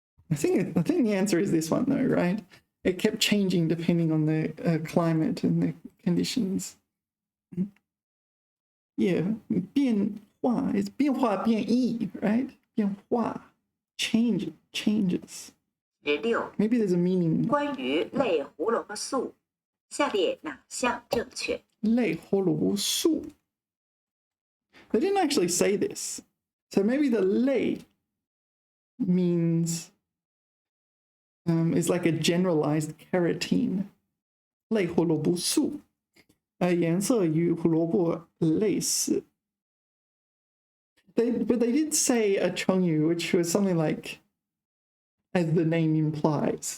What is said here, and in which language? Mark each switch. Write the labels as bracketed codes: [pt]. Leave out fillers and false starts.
[en] I think the answer is this one though, right? It kept changing depending on the climate and the conditions. Yeah, 变化 is [zh] 变化变异, [en] right? 变化 changes. 16， Maybe there's a meaning. [zh] 关于类胡萝卜素，下列哪项正确？ [en] 类胡萝卜素 They didn't actually say this. So maybe the 类 means is like a generalized carotene. [zh] 类胡萝卜素颜色与胡萝卜类似 [en] But they did say a chongyu, which was something like as the name implies.